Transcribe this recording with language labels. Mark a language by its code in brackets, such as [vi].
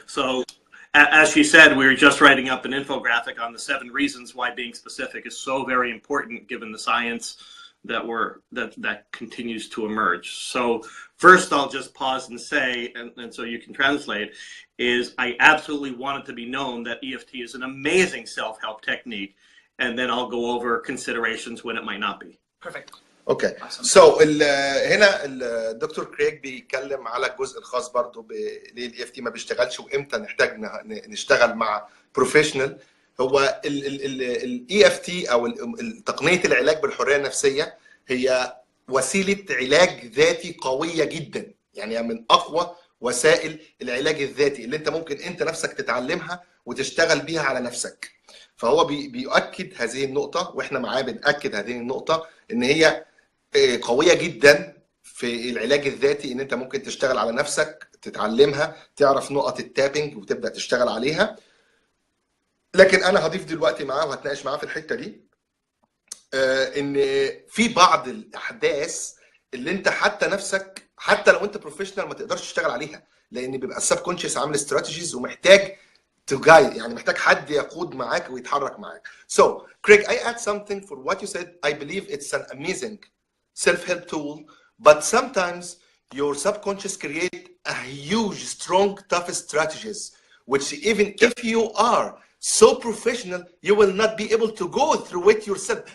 [en] So, as she said, we were just writing up an infographic on the 7 reasons why being specific is so very important, given the science that continues to emerge. So first, I'll just pause and say, and so you can translate, is I absolutely want it to be known that EFT is an amazing self-help technique, and then I'll go over considerations when it might not be. Perfect. [ar] اوكي سو هنا الدكتور كريج بيتكلم على الجزء الخاص برضه ليه الاي اف تي ما بيشتغلش وامتى نحتاج نشتغل مع بروفيشنال. هو الاي اف تي او تقنيه العلاج بالحريه النفسيه هي وسيله علاج ذاتي قويه جدا، يعني من اقوى وسائل العلاج الذاتي اللي انت ممكن انت نفسك تتعلمها وتشتغل بيها على نفسك. فهو بيؤكد هذه النقطه، واحنا معاه بنأكد هذه النقطه ان هي قويه جدا في العلاج الذاتي، ان انت ممكن تشتغل على نفسك، تتعلمها، تعرف نقط التابنج وتبدا تشتغل عليها. لكن انا هضيف دلوقتي معاه وهتناقش معاه في الحته دي ان في بعض الاحداث اللي انت حتى نفسك حتى لو انت بروفيشنال ما تقدرش تشتغل عليها، لان بيبقى السب كونشس عامل استراتيجيز ومحتاج تو جايد، يعني محتاج حد يقود معاك ويتحرك معاك. [en] So Craig, I add something for what you said. I believe it's an amazing self-help tool, but sometimes your subconscious create a huge, strong, tough strategies, which even if you are so professional, you will not be able to go through it yourself.